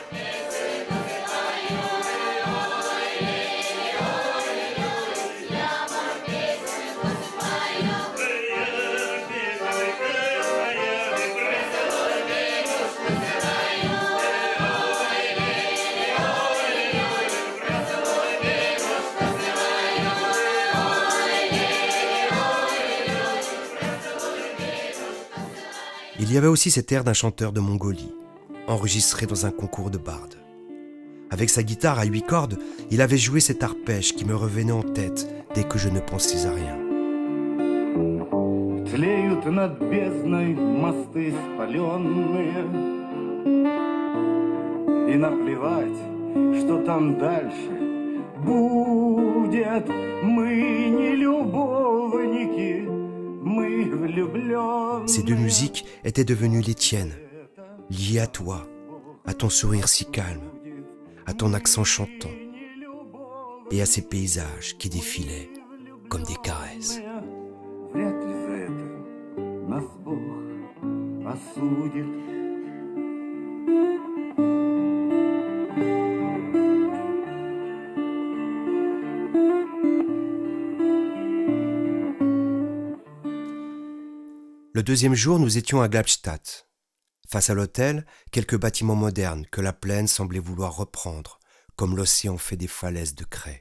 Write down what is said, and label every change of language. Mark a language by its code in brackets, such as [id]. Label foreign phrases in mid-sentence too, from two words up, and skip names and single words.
[fr] Il y avait aussi cet air d'un chanteur de Mongolie, enregistré dans un concours de bardes. Avec sa guitare à 8 cordes, il avait joué cet arpège qui me revenait en tête dès que je ne pensais à rien. [ru] Тлеют над бездной мосты спаленные, и наплевать, что там дальше будет. Мы не любовники, мы влюбленные. [fr] Ces deux musiques étaient devenues les tiennes, liées à toi, à ton sourire si calme, à ton accent chantant et à ces paysages qui défilaient comme des caresses. [ru] Вряд ли за это нас Бог осудит. [fr] Le deuxième jour, nous étions à Glabstadt. Face à l'hôtel, quelques bâtiments modernes que la plaine semblait vouloir reprendre, comme l'océan fait des falaises de craie.